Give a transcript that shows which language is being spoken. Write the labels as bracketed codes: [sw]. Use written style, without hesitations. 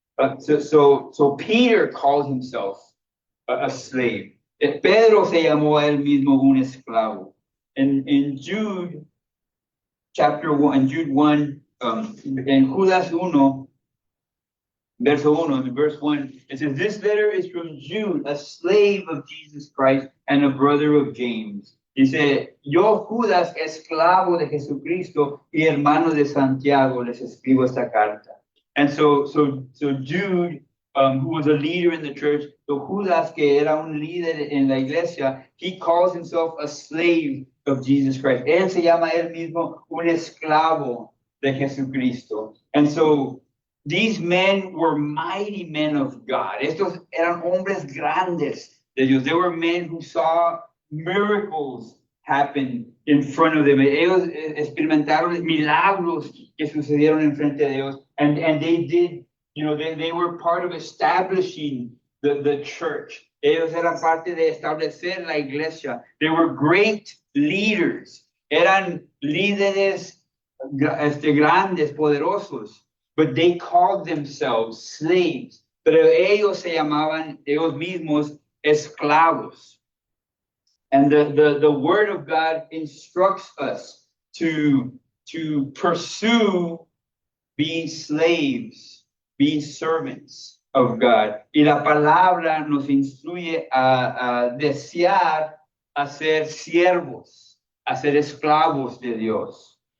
[en] So Peter called himself a slave. [es] Pedro se llamó a él mismo un esclavo. [en] In Jude chapter 1, in Jude 1, [es] en Judas 1, [en] verse 1, it says, this letter is from Jude, a slave of Jesus Christ and a brother of James. [es] Dice, yo Judas, esclavo de Jesucristo y hermano de Santiago, les escribo esta carta. [en] And so Jude, who was a leader in the church, so [es] Judas, que era un líder en la iglesia, [en] he calls himself a slave of Jesus Christ. [es] Él se llama él mismo un esclavo de Jesucristo. [en] And so these men were mighty men of God. [es] Estos eran hombres grandes de Dios. [en] They were men who saw miracles happen in front of them. [es] Ellos experimentaron milagros que sucedieron en frente de Dios. [en] And they did, they were part of establishing the church. [es] Ellos eran parte de establecer la iglesia. [en] They were great leaders. [es] Eran líderes grandes, poderosos. [en] But they called themselves slaves. [es] Pero ellos se llamaban ellos mismos esclavos. [en] And the word of God instructs us to pursue being slaves, being servants of God. [es] Y la palabra nos instruye a desear a ser siervos, a ser esclavos de Dios.